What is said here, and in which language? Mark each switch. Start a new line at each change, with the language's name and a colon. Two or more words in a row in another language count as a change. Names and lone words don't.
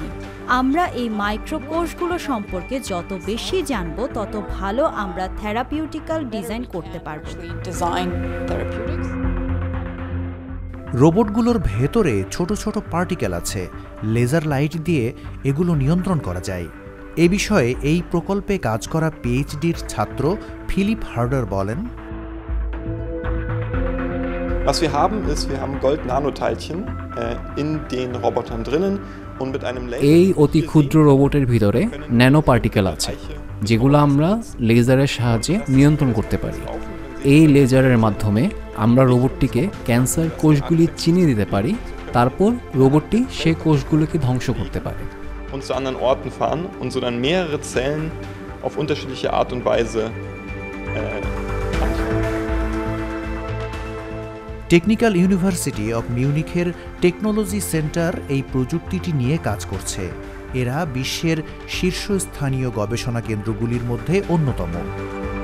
Bangla: আমরা এই মাইক্রোকোষগুলো সম্পর্কে যত বেশি জানব, তত ভালো আমরা থেরাপিউটিক্যাল ডিজাইন করতে পারব। রোবটগুলোর ভেতরে ছোট ছোট পার্টিকেল আছে। লেজার লাইট দিয়ে এগুলো নিয়ন্ত্রণ করা যায়। এ বিষয়ে এই প্রকল্পে কাজ করা পিএইচডির ছাত্র ফিলিপ হার্ডার বলেন,
German: Was wir haben ist, wir haben Gold-Nanoteilchen in den Robotern drinnen und mit einem Laser.
Bangla: এই অতি ক্ষুদ্র রোবটের ভিতরে ন্যানো পার্টিকেল আছে, যেগুলো আমরা লেজারের সাহায্যে নিয়ন্ত্রণ করতে পারি। এই লেজারের মাধ্যমে আমরা রোবটটিকে ক্যান্সার কোষগুলি চিনিয়ে দিতে পারি। তারপর রোবটটি সেই কোষগুলোকে ধ্বংস করতে পারে।
German: Und zu anderen Orten fahren und so dann mehrere Zellen auf unterschiedliche Art und Weise
Bangla: টেকনিক্যাল ইউনিভার্সিটি অব মিউনিখের টেকনোলজি সেন্টার এই প্রযুক্তিটি নিয়ে কাজ করছে। এরা বিশ্বের শীর্ষস্থানীয় গবেষণা কেন্দ্রগুলির মধ্যে অন্যতম।